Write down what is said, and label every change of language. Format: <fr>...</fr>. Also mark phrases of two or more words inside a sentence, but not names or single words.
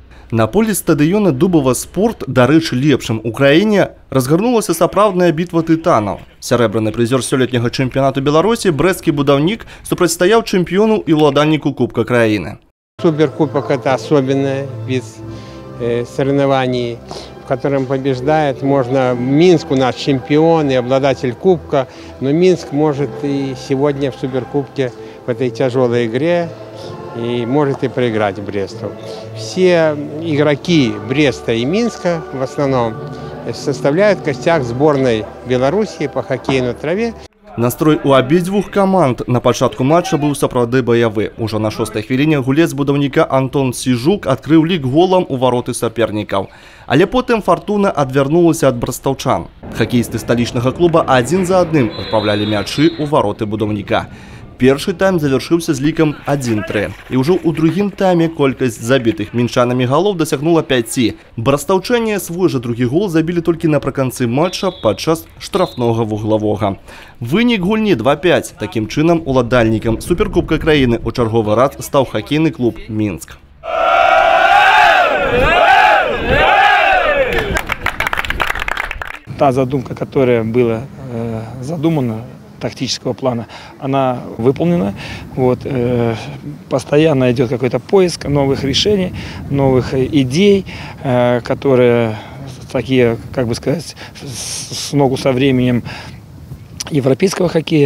<be>На полі стадыёна Дубова спорт, дарэчы, лепшым у краіне, разгарнулася сапраўдная бітва тытанаў. Сярэбраны прызёр сёлетняга чэмпіянату Беларусі брэсцкі будаўнік супрацьстаяў чэмпіёну і ўладальніку Кубка краіны.</be> <ru>Суперкубок – это особенный вид соревнований, в котором побеждает. Можно Минск у нас чемпион и обладатель кубка, но Минск может и сегодня в суперкубке в этой тяжелой игре и может и проиграть Бресту. Все игроки Бреста и Минска в основном составляют костяк сборной Беларуси по хоккею на траве.</ru> <be>Настрой у абедзвюх каманд на пачатку матча быў сапраўды баявы. Ужо на 6-й хвіліне гулец будаўніка Антон Сижук адкрыў лік голам у вароты сапернікаў. Але потым фартуна адвярнулася ад брастаўчан. Хакеісты сталічнага клуба адзін за адным адпраўлялі мячы ў вароты будаўніка. Першы тайм завяршыўся з лікам 1-3. І ўжо ў другім тайме колькасць забітых мінчанамі галоў дасягнула 5. Брастаўчане свой жа другі гол забілі толькі напрыканцы матча падчас штрафнога вуглавога. Вынік гульні 2-5. Такім чынам уладальнікам суперкубка краіны ў чарговы раз стаў хакейны клуб Мінск.</be> <ru>Та задумка, которая была задумана, тактического плана, она выполнена. Постоянно идет какой-то поиск новых решений, новых идей, которые такие, как бы сказать, с ногу со временем европейского хоккея.</ru>